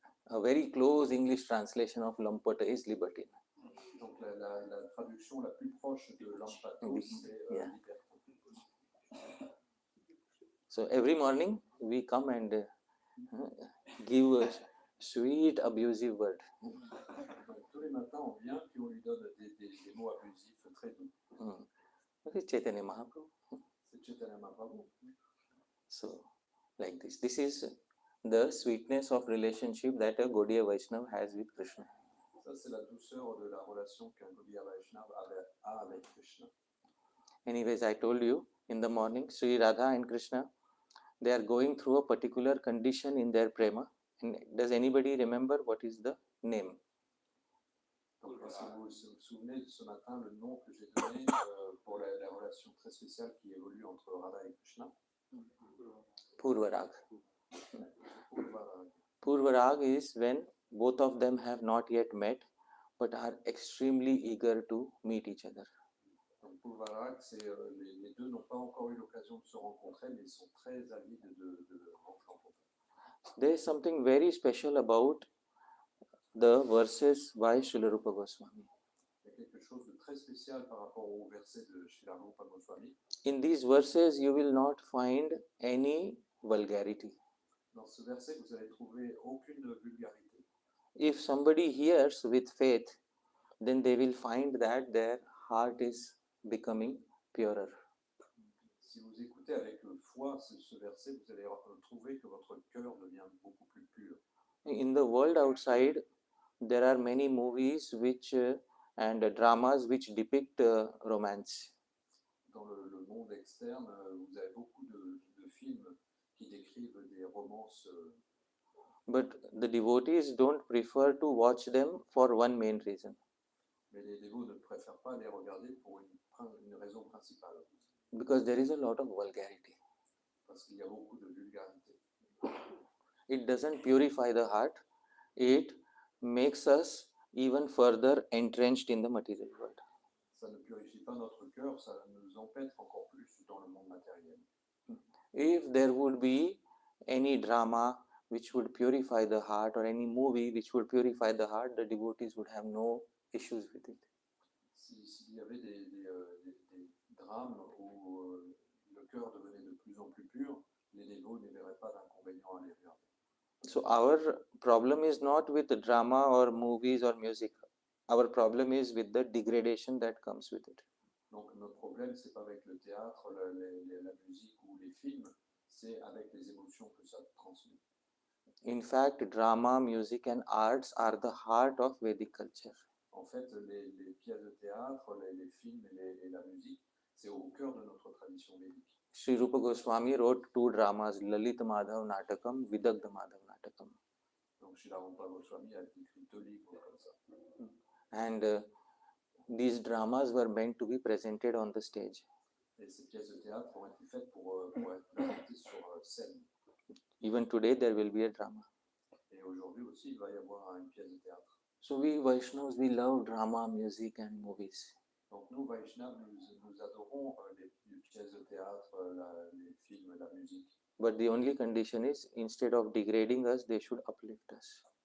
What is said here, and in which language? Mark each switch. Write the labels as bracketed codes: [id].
[en] A very close English translation of lampata is libertine. [fr] Donc la traduction la plus proche de lampato, c'est libertin. [en] So every morning we come and give a sweet abusive word. [fr] Tous les matins, on vient puis on lui donne des mots abusifs très doux. [en] This is Chaitanya Mahaprabhu. [fr] C'est Chaitanya Mahaprabhu. [en] So, like this. This is the sweetness of relationship that a Gaudiya Vaishnava has with Krishna. [fr] Ça, c'est la douceur de la relation qu'un Gaudiya Vaishnava a avec Krishna. [en] Anyways, I told you in the morning, Sri Radha and Krishna, they are going through a particular condition in their prema. And does anybody remember what is the name? [fr] Est-ce que vous vous souvenez de ce matin le nom que j'ai donné pour la relation très spéciale qui évolue entre Radha et Krishna? [sa] Purvarag. Purvarag. [en] Purvarag is when both of them have not yet met but are extremely eager to meet each other. [fr] Donc Purvarag, c'est les deux n'ont pas encore eu l'occasion de se rencontrer, mais ils sont très avides de rentrer en contact. [en] There is something very special about the verses by Srila Rupa Goswami. [fr] Il y a quelque chose de très spécial par rapport au verset de Srila Rupa Goswami. [en] In these verses, you will not find any vulgarity. [fr] Dans ce verset, vous allez trouver aucune vulgarité. [en] If somebody hears with faith, then they will find that their heart is becoming purer. [fr] Si vous écoutez avec foi ce verset, vous allez trouver que votre cœur devient beaucoup plus pur. [en] In the world outside, there are many movies which and dramas which depict romance. [fr] Dans le monde externe, vous avez beaucoup de films qui décrivent des romances. [en] But the devotees don't prefer to watch them for one main reason. [fr] Mais les dévots ne préfèrent pas les regarder pour une raison principale. [en] Because there is a lot of vulgarity. [fr] Parce qu'il y a beaucoup de vulgarité. [en] It doesn't purify the heart. It makes us even further entrenched in the material world. [fr] Ça ne purifie pas notre cœur, ça nous empêtre encore plus dans le monde matériel. [en] If there would be any drama which would purify the heart or any movie which would purify the heart, the devotees would have no issues with it. [fr] S'il y avait des drames où le cœur devenait de plus en plus pur, les dévots ne verraient pas d'inconvénient à les regarder. [en] So our problem is not with the drama or movies or music. Our problem is with the degradation that comes with it. [fr] Donc notre problème, c'est pas avec le théâtre, la musique ou les films, c'est avec les émotions que ça transmet. [en] In fact, drama, music and arts are the heart of Vedic culture. [fr] En fait, les pièces de théâtre, les films et la musique, c'est au cœur de notre tradition védique. [en] Sri Rupa Goswami wrote two dramas, Lalit Madhav Natakam, Vidagdha Madhav Natakam. [fr] Donc Srila Rupa Goswami a écrit 2 livres comme ça. [en] And these dramas were meant to be presented on the stage. [fr] Et ces pièces de théâtre ont été faites pour être présentées sur scène. [en] Even today there will be a drama. [fr] Et aujourd'hui aussi, il va y avoir une pièce de théâtre. [en] So we Vaishnavas, we love drama, music and movies. [fr] Donc nous, Vaishnavas, nous adorons les pièces de théâtre, les films, la musique. [en] But the only condition is, instead of degrading us, they should uplift us.